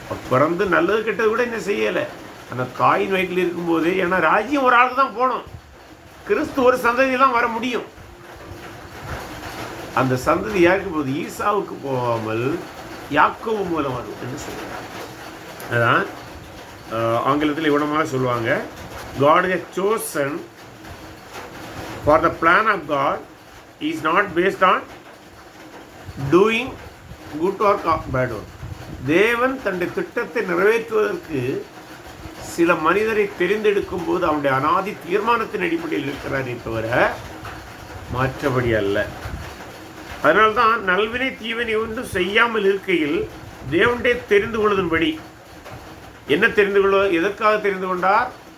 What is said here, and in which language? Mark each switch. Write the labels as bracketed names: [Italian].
[Tamil] பிறந்து நல்லது கெட்டது கூட என்ன செய்யலை. ஆனால் தாயின் வயிற்றில் இருக்கும் போதே, ஏன்னா ராஜ்யம் ஒரு ஆளுக்கு தான் போகணும், கிறிஸ்து ஒரு சந்ததி தான் வர முடியும். அந்த சந்ததி யாருக்கு போகுது? ஈசாவுக்கு போகாமல் யாக்கோபு மூலம் வரும் என்று சொல்கிறார். அதான் ஆங்கிலத்தில் இவ்வளமாக சொல்லுவாங்க, [English] God has chosen for the plan of God is not based on doing good or bad work. [Tamil] தேவன் தன்னுடைய திட்டத்தை நிறைவேற்றுவதற்கு சில மனிதரை தெரிந்தெடுக்கும் போது அவனுடைய அனாதி தீர்மானத்தின் அடிப்படையில் இருக்கிறாரே தவிர மாற்றபடி அல்ல. அதனால்தான் நல்வினை தீவினை ஒன்றும் செய்யாமல் இருக்கையில் தேவனுடைய தெரிந்து கொள்வதன்படி, என்ன தெரிந்து கொள்ள, எதற்காக தெரிந்து கொண்டார்?